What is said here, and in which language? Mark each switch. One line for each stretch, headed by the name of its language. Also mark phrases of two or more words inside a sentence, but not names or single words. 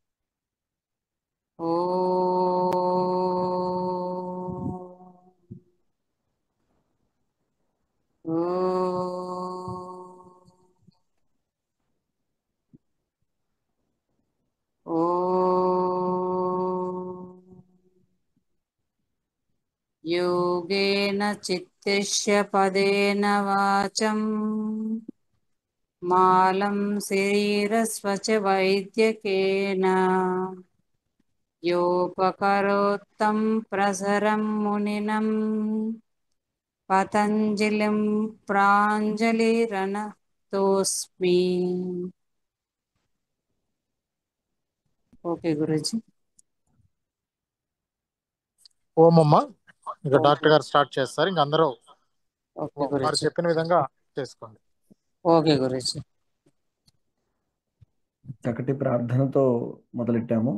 Sanskrit: ఓ ఓ योगेन चित्तस्य पदेन वाचं मालं शरीरस्वच वैद्यकेन योपकरोत्तं प्रसरं मुनिनं पतञ्जलिं प्राञ्जलिरनतोऽस्मि.
Telugu: ఓకే గురూజీ. ఓం అమ్మ. ఇక ఓకే డాక్టర్ గారు స్టార్ట్ చేస్తారు. ఇంక అందరూ ఓకే వారు గురూజీ. చెప్పిన విధంగా చేసుకోండి. ఓకే గురూజీ. చక్కటి ప్రార్థనతో మొదలెట్టాము.